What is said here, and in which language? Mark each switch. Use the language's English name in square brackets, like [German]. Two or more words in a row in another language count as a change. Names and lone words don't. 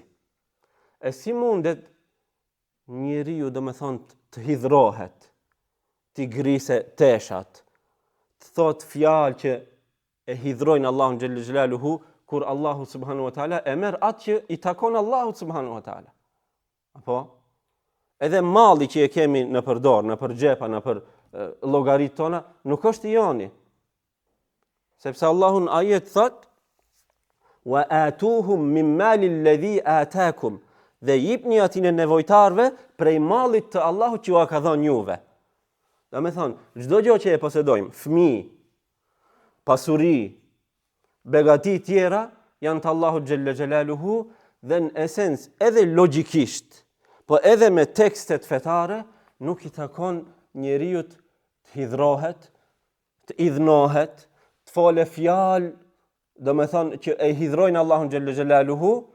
[Albanian] E si mundet njeriu, domethënë, të hidhrohet, të grise teshat, të thot fjalë që e hidhrojnë Allahun [Arabic] جل جلاله, [Albanian] kur Allahu [Arabic] سبحانه وتعالى [Albanian] e merr atë që i takon Allahut [Arabic] سبحانه وتعالى. [Albanian] Apo edhe malli që e kemi në përdor, në përgjepa, në për llogarit tona, nuk është i joni. Sepse Allahu në ajet thot [Arabic] وآتوهم من مال الذي آتاكم, [Albanian] dhe jepni atyre nevojtarve prej mallit të Allahut që ju ka dhënë juve. Do me thonë, çdo gjë që e posedojmë, fëmijë, pasuri, begati tjera, janë të Allahut [Arabic] جل جلاله [Albanian] dhe në esencë edhe logjikisht, po edhe me tekstet fetare, nuk i takon njeriu të hidhrohet, të idhnohet, të fole fjalë, do me thonë që e hidhrojnë Allahun [Arabic] جل جلاله,